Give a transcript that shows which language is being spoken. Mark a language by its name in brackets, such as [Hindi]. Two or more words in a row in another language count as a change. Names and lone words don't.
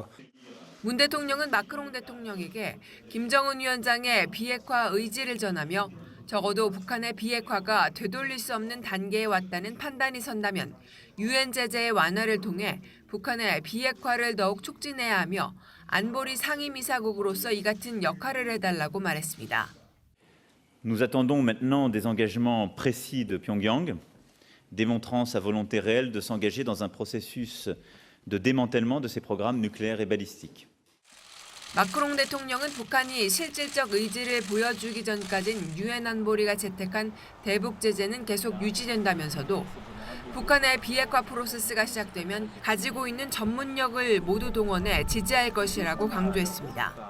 [Korean] 문 대통령은 마크롱 대통령에게 김정은 위원장의 비핵화 의지를 전하며 적어도 북한의 비핵화가 되돌릴 수 없는 단계에 왔다는 판단이 선다면 유엔 제재의 완화를 통해 북한의 비핵화를 더욱 촉진해야 하며 안보리 상임이사국으로서 이 같은 역할을 해달라고 말했습니다. [French] Nous attendons maintenant des engagements précis de Pyongyang, démontrant sa volonté réelle de s'engager dans un processus de démantèlement de ses programmes nucléaires et balistiques. [Korean] 마크롱 대통령은 북한이 실질적 의지를 보여주기 전까진 유엔 안보리가 채택한 대북 제재는 계속 유지된다면서도 북한의 비핵화 프로세스가 시작되면 가지고 있는 전문력을 모두 동원해 지지할 것이라고 강조했습니다.